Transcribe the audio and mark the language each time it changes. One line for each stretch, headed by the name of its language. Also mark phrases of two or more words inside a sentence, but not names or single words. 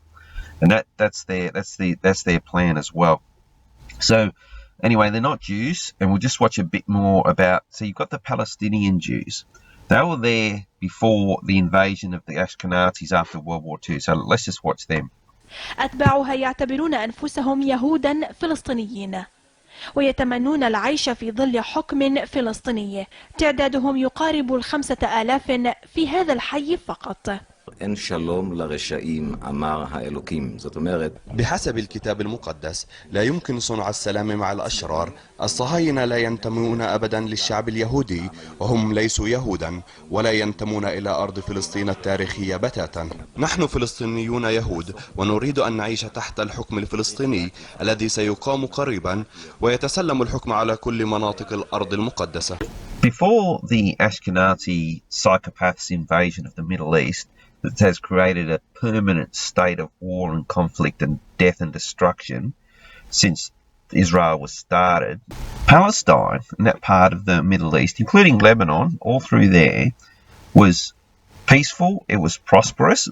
English: And that's their plan as well. So anyway, they're not Jews, and we'll just watch a bit more about. So you've got the Palestinian Jews. They were there before the invasion of the Ashkenazis after World War II. So let's just watch them.
Arabic: أتباعها يعتبرون أنفسهم يهودا فلسطينيين ويتمنون العيش في ظل حكم فلسطيني تعدادهم يقارب 5,000 في هذا الحي فقط.
Hebrew: אין שלום לרשעים, אמר האלוקים. זאת אומרת,
Arabic: بحسب الكتاب المقدس لا يمكن صنع السلام مع الأشرار. الصهاينة لا ينتمون أبدا للشعب اليهودي، وهم ليسوا يهودا ولا ينتمون إلى أرض فلسطين التاريخية بتاتا. نحن فلسطينيون يهود، ونريد أن نعيش تحت الحكم الفلسطيني الذي سيقام قريبا ويتسلم الحكم على كل مناطق الأرض المقدسة.
English: Before the Ashkenazi psychopaths' invasion of the Middle East, that has created a permanent state of war and conflict and death and destruction since Israel was started, Palestine and that part of the Middle East, including Lebanon, all through there, was peaceful, it was prosperous.